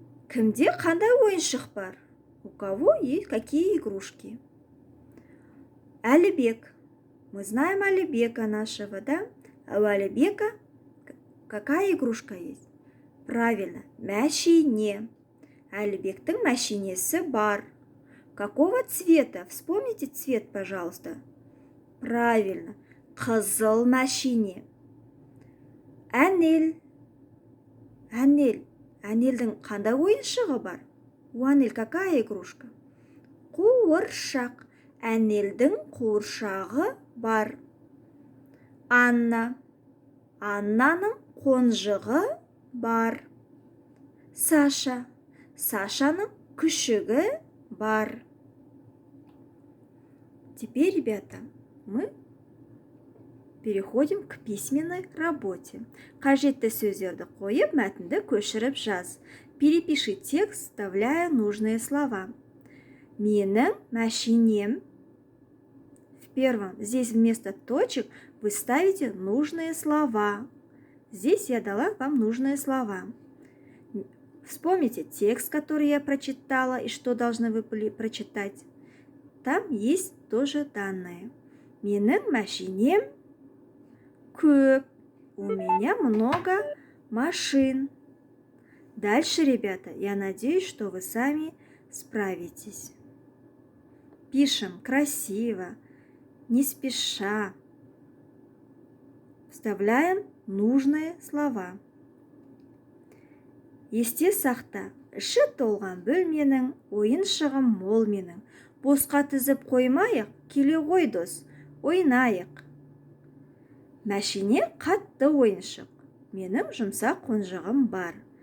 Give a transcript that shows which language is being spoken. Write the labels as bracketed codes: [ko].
[kk] Кімде қандай ойыншық бар? [ru] У кого есть какие игрушки? Әлібек. Мы знаем Алибека нашего, да? А у Алибека какая игрушка есть? Правильно, мәшине. [kk] Әлібектің мәшинесі бар. [ru] Какого цвета? Вспомните цвет, пожалуйста. [kk] Правильно, қызыл мәшине. Әнел. Әнел. Әнелдің қандай ойыншығы бар? [ru] У Анель какая игрушка? [kk] Қуыршақ. Әнелдің қуыршағы бар. Анна. Аннаның қонжығы бар. Саша. Сашаның күшігі бар. [ru] Теперь, ребята, мы переходим к письменной работе. [kk] Қажетті сөздерді қойып, мәтінді көшіріп жаз. [ru] Перепиши текст, вставляя нужные слова. [kk] Менің машинем. [ru] В первом, здесь вместо точек вы ставите нужные слова. Здесь я дала вам нужные слова. Вспомните текст, который я прочитала, и что должны вы были прочитать. Там есть тоже данные. [kk] Менің машинем көп. [ru] У меня много машин. Дальше, ребята, я надеюсь, что вы сами справитесь. Пишем красиво, не спеша. Вставляем нужные слова. [kk] Есте сақта, іші толған бөлменің, ойыншығым мол менің. Босқа тізіп қоймайық, келе ғой дос, ойнайық. Мәшине қатты ойыншық, менің жұмсақ қонжығым бар.